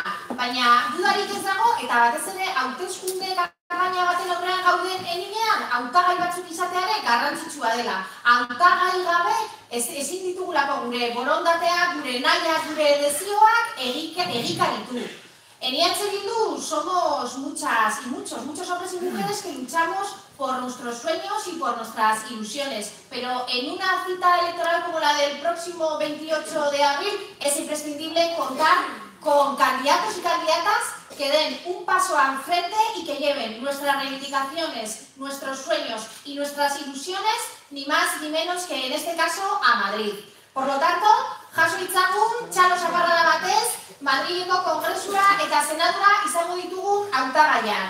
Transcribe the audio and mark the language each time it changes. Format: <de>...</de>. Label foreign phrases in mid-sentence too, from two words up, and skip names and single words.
<eu>Baina dudarik ez dago eta batez ere hauteskunde kanpaina baten aurrean gauden heinean hautagai batzuk izatea ere garrantzitsua dela. Hautagai gabe ezin ditugulako gure borondatea, gure nahiak, gure desioak egikaritu.</eu> <es>En EH Bildu somos muchas y muchos hombres y mujeres que luchamos por nuestros sueños y por nuestras ilusiones, pero en una cita electoral como la del próximo 28 de abril es imprescindible contar con candidatos y candidatas que den un paso al frente y que lleven nuestras reivindicaciones, nuestros sueños y nuestras ilusiones, ni más ni menos que en este caso a Madrid. Por lo tanto,</es> <eu>jaso ditzagun, txalo zaparrada batez, Madrileko Kongresura eta Senadura izango ditugun hautagaiak.</eu>